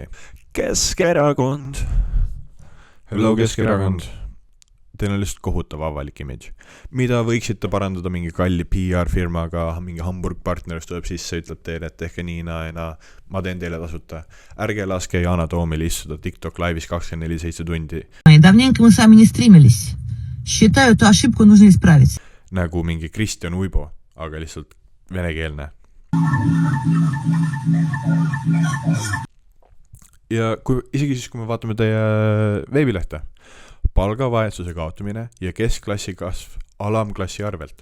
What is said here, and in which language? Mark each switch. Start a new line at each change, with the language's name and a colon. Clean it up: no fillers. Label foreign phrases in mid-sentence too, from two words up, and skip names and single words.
Estonian: Keskerakond. Hello Keskerakond. Teil on lihtsalt kohutav avalik image. Mida võiksite parandada mingi kalli PR-firmaga, mingi Hamburg partneris tuleb sisse, ütleb teile, et tehke nii ja ma teen teile tasuta. Ärge laske Yana Toomil istuda TikTok live'is 24/7 tundi.
Russian: Давненько мы сами не стримились. Считаю, эту ошибку нужно исправить.
Estonian: Nagu mingi Kristjan Uibo, aga lihtsalt venekeelne. Ja isegi siis, kui me vaatame teie veebilehte, palgavaesuse kaotamine ja keskklassi kasv alamklassi arvelt.